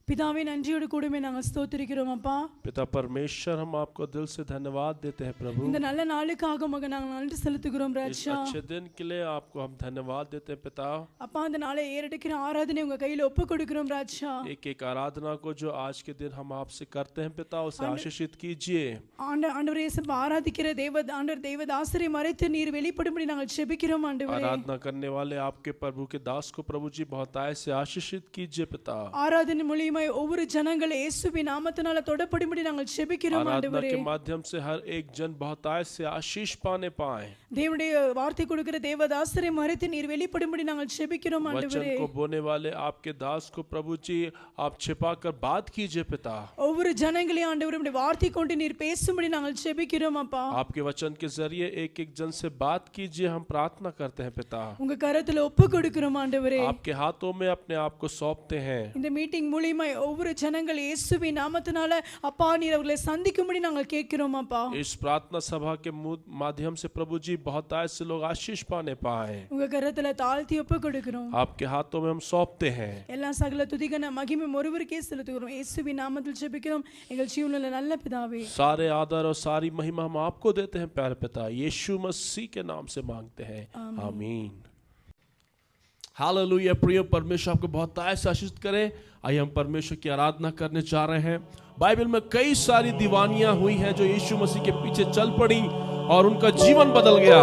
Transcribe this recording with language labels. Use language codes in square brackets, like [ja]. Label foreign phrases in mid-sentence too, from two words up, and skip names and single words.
[ta] பிதாவே நன்றியோடு கூடவே நாங்கள் ஸ்தோத்திரிக்கிறோம் அப்பா. [hi] पिता परमेश्वर, हम आपको दिल से धन्यवाद देते हैं प्रभु। [ta] இந்த நல்ல நாளுக்காக உமக்கு நாங்கள் நன்றி செலுத்துகிறோம் [hi] इस [ta] ராஜா. [hi] अच्छे दिन के लिए आपको हम धन्यवाद देते हैं पिता। [ta] அப்பா, இந்த நாளை ஏறெடுக்கிற ஆராதனை உங்க கையில ஒப்பு கொடுக்கிறோம் ராஜா. [hi] एक एक आराधना को जो आज के दिन हम आपसे करते हैं पिता, उसे आशीषित कीजिए। [ta] ஆண்டவரே, இயேசுவை ஆராதிக்கிற தேவதாசரை மறைத்து நீர் வெளிப்படும்படி நாங்கள் ஜெபிக்கிறோம் ஆண்டவரே. [hi] आराधना करने वाले आपके प्रभु के दास को प्रभु जी बहुतायत से आशीषित कीजिए पिता। [ta] ஆராதனை மூலமாய் ஒவ்வொரு ஜனங்கள் இயேசுவின் நாமத்தினால தொடப்படும்படி நாங்கள் ஜெபிக்கிறோம் [hi] आराधना [ta] ஆண்டவரே. [hi] के माध्यम से हर एक जन बहुतायत से आशीष पाने पाए। [ta] தேவனுடைய வார்த்தை கொடுக்கிற தேவதாசரை மறைத்து நீர் வெளிப்படும்படி நாங்கள் ஜெபிக்கிறோம் ஆண்டவரே. [hi] वचन को बोलने वाले आपके दास को प्रभु जी आप छिपा कर बात कीजिए पिता। [ta] ஒவ்வொரு ஜனங்களையும் ஆண்டவரே உம்முடைய வார்த்தை கொண்டு நீர் பேசும்படி நாங்கள் ஜெபிக்கிறோம் அப்பா. [hi] आपके वचन के जरिए एक एक जन से बात कीजिए, हम प्रार्थना करते हैं पिता। [ta] உங்க கரத்துல ஒப்பு கொடுக்கிறோம் ஆண்டவரே. [hi] आपके हाथों में अपने आप को सौंपते हैं। [ta] இந்த மீட்டிங் மூலமாய் ஒவ்வொரு ஜனங்கள் இயேசுவின் நாமத்தினால அப்பா நீர் அவர்களை சந்திக்கும்படி நாங்கள் கேட்கிறோம் அப்பா. [hi] इस प्रार्थना सभा के माध्यम से प्रभु जी बहुतायत से लोग आशीष पाने पाए। [ta] உங்க கரத்துல தாழ்த்தி ஒப்பு கொடுக்கிறோம். [hi] आपके हाथों में हम सौंपते हैं। [ta] எல்லா சகல துதிகன மகிமை ஒருவருக்கே செலுத்துகிறோம். இயேசுவின் நாமத்தில் ஜெபிக்கிறோம் எங்கள் ஜீவனுள்ள நல்ல பிதாவே. [hi] सारे आदर और सारी महिमा हम आपको देते हैं प्यारे पिता, यीशु मसीह के नाम से मांगते हैं, आमीन। हालेलुया। प्रिय परमेश्वर आपको बहुतायत से आशीष करे। आइए हम परमेश्वर की आराधना करने जा रहे हैं। बाइबल में कई सारी दीवानियां हुई हैं जो यीशु मसीह के पीछे चल पड़ी और उनका जीवन बदल गया।